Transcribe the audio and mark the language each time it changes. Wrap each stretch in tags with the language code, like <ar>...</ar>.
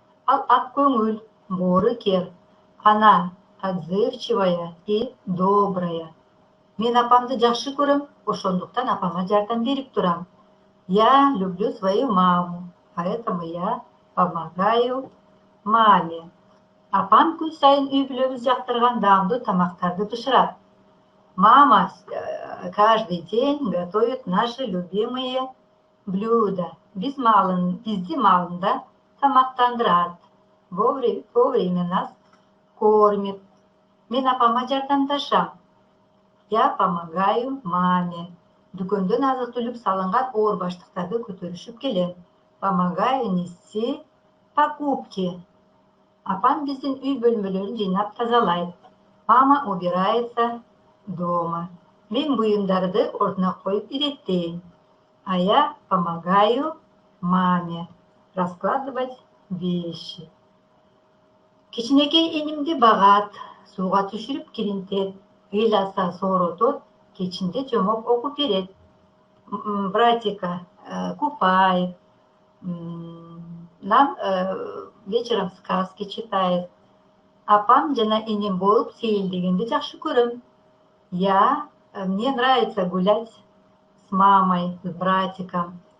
<ky>Ал ак көңүл, боорукер.</ky> <ru>Она отзывчивая и добрая.</ru> <ky>Мен апамды жакшы көрөм, ошондуктан апама жардам берип турам.</ky> <ru>Я люблю свою маму, поэтому я помогаю маме.</ru> <ky>Апам күн сайын үй бүлөбүз жактырган даамдуу тамактарды бышырат.</ky> <ru>Мама каждый день готовит наши любимые блюда.</ru> <ky>Бизди малында тамактандырат.</ky> <ru>Вовремя нас кормит.</ru> <ky>Мен апама жардамдашам.</ky> <ru>Я помогаю маме.</ru> <ky>Дүкөндөн азык-түлүк салынган оор баштыктарды көтөрүшүп келем.</ky> <ru>Помогаю нести покупки.</ru> <ky>Апам биздин үй бөлмөлөрүн жыйнап тазалайт.</ky> <ru>Мама убирается дома.</ru> <ky>Мен буюмдарды ордуна коюп иреттейм.</ky> <ru>А я помогаю маме раскладывать вещи.</ru> <ky>Кичинекей инимди багат, сууга түшүрүп киринтет, ыйласа сооротот, кечинде жомоп окуп берет.</ky> <ru>Братика купает, нам вечером сказки читает.</ru> <ky>Апам жана иним болуп сейилдегенди жакшы көрөм.</ky> <ru>Мне нравится гулять с мамой, с братиком.</ru>